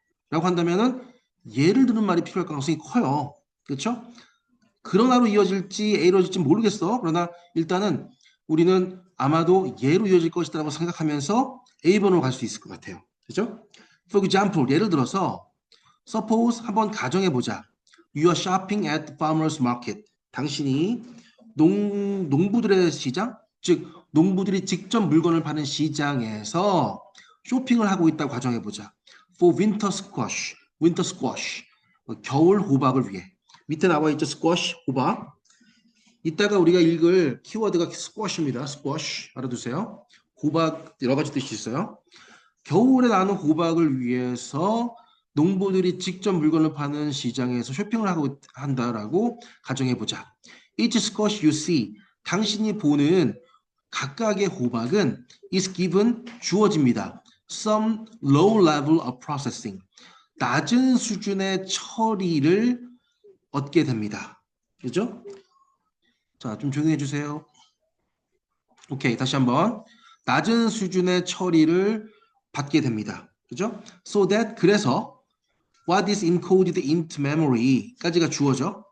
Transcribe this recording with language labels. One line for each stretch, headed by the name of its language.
Korean: 라고 한다면은 예를 드는 말이 필요할 가능성이 커요. 그렇죠? 그러나로 이어질지 A로 이어질지 모르겠어. 그러나 일단은 우리는 아마도 예로 이어질 것이라고 생각하면서 A번으로 갈 수 있을 것 같아요. 그렇죠?
English: For example,
Korean: 예를 들어서
English: suppose
Korean: 한번 가정해 보자.
English: You are shopping at the farmers market.
Korean: 당신이 농부들의 시장, 즉 농부들이 직접 물건을 파는 시장에서 쇼핑을 하고 있다고 가정해 보자.
English: For winter squash,
Korean: 겨울 호박을 위해. 밑에 나와 있죠, squash, 호박. 이따가 우리가 읽을 키워드가 squash입니다. squash 알아두세요. 호박 여러 가지 뜻이 있어요. 겨울에 나는 호박을 위해서 농부들이 직접 물건을 파는 시장에서 쇼핑을 하고 한다라고 가정해 보자.
English: Each squash you see,
Korean: 당신이 보는 각각의 호박은
English: is given
Korean: 주어집니다.
English: Some low level of processing,
Korean: 낮은 수준의 처리를 얻게 됩니다. 그죠? 자, 좀 조용히 해주세요. 오케이, 다시 한번. 낮은 수준의 처리를 받게 됩니다. 그죠?
English: So that,
Korean: 그래서
English: what is encoded into memory까지가 주어져.